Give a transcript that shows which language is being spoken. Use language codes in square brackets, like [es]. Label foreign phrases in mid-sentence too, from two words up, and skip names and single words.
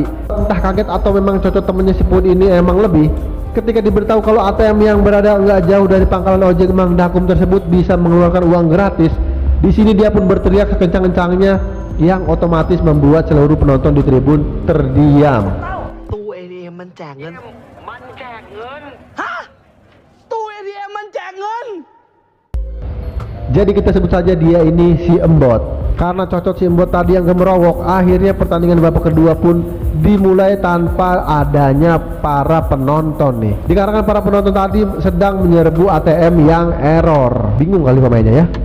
[id] Entah kaget atau memang cocok temannya si Pued ini emang lebih, ketika diberitahu kalau ATM yang berada nggak jauh dari pangkalan ojek Mang Dakum tersebut bisa mengeluarkan uang gratis. Di sini dia pun berteriak sekencang-kencangnya yang otomatis membuat seluruh penonton di tribun terdiam. [th] ตู้ ATM มันแจกเงิน มันแจกเงิน ฮะ ตู้ ATM มันแจกเงิน [id] Jadi kita sebut saja dia ini si Embot. Karena cocok si Embot tadi yang gemerowok, akhirnya pertandingan babak kedua pun dimulai tanpa adanya para penonton nih. Dikarenakan para penonton tadi sedang menyerbu ATM yang error. Bingung kali pemainnya ya.